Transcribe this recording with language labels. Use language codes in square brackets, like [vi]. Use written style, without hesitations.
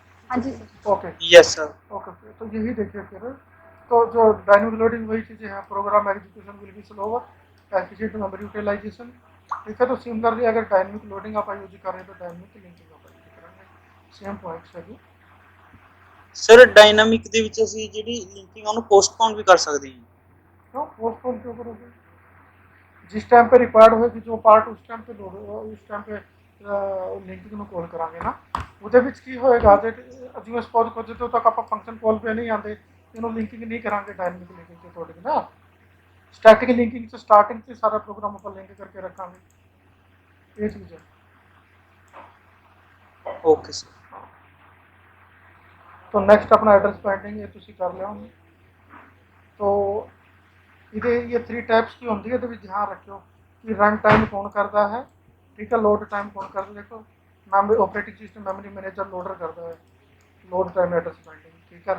[hi] हाँ जी sir. Okay yes sir. Okay. तो यही देखिए फिर, तो जो डायनेमिक लोडिंग वही चीज़ें हैं, program execution will be slower efficient memory utilisation, ठीक है। तो सिमिलरली अगर डायनेमिक लोडिंग आप यूज कर रहे हैं तो डायनेमिक लिंकिंग आप यूज करेंगे, सेम पॉइंट्स है जी। [pa] ਸਰ ਡਾਇਨਾਮਿਕ ਦੇ ਵਿੱਚ ਅਸੀਂ ਜਿਹੜੀ ਲਿੰਕਿੰਗ ਉਹਨੂੰ ਪੋਸਟਪੋਨ [hi] भी कर सकते हैं। क्यों पोस्टपोन क्यों करोगे, जिस टाइम पे रिक्वायर्ड होगी जो पार्ट उस टाइम पे लोड उस टाइम पे लिंकिंग [pa] ਨੂੰ ਕਾਲ ਕਰਾਂਗੇ ਨਾ, ਉਹਦੇ ਵਿੱਚ ਕੀ ਹੋਏਗਾ ਜੇ ਜਿਵੇਂ ਸਪੋਜ਼ ਕਰੋ ਜਦੋਂ ਤੱਕ ਆਪਾਂ ਫੰਕਸ਼ਨ ਕਾਲ पे ਨਹੀਂ ਆਉਂਦੇ ਇਹਨੂੰ ਲਿੰਕਿੰਗ ਨਹੀਂ ਕਰਾਂਗੇ ਡਾਇਨਾਮਿਕ ਲਿੰਕਿੰਗ ਤੇ ਤੁਹਾਡੇ ਨਾ, ਸਟੈਟਿਕ ਲਿੰਕਿੰਗ ਚ ਸਟਾਰਟਿੰਗ ਤੇ ਸਾਰਾ ਪ੍ਰੋਗਰਾਮ ਆਪਾਂ ਲਿੰਕ ਕਰਕੇ ਰੱਖਾਂਗੇ, ਇਹ ਚੀਜ਼ ਹੈ। [hi] Okay sir. तो नेक्स्ट अपना एड्रेस बाइंडिंग ये [pa] ਤੁਸੀਂ ਕਰ ਲਿਆ ਹੁਣ। [hi] तो ये 3 टाइप्स की होंगी है, ध्यान रखियो कि रन टाइम कौन करता है, ठीक है, लोड टाइम कौन करता है। देखो memory operating system memory manager loader करता है लोड टाइम एड्रेस बाइंडिंग, ठीक है।